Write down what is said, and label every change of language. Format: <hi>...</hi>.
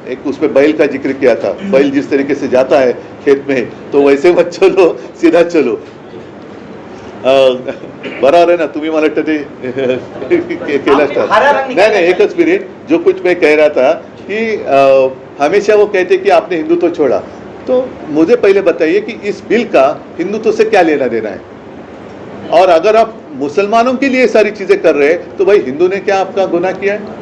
<hi>एक उसमें बैल का जिक्र किया था, बैल जिस तरीके से जाता है खेत में तो वैसे मत चलो, सीधा चलो. बराबर है ना,</hi> <mr>तुम्ही मला वाटतं ते केलं असतं. नहीं, एकच मिनिट.</mr> <hi>जो कुछ मैं कह रहा था कि हमेशा वो कहते कि आपने हिंदुत्व छोड़ा, तो मुझे पहले बताइए कि इस बिल का हिंदुत्व से क्या लेना देना है? और अगर आप मुसलमानों के लिए सारी चीजें कर रहे हैं तो भाई हिंदू ने क्या आपका गुनाह किया है?</hi>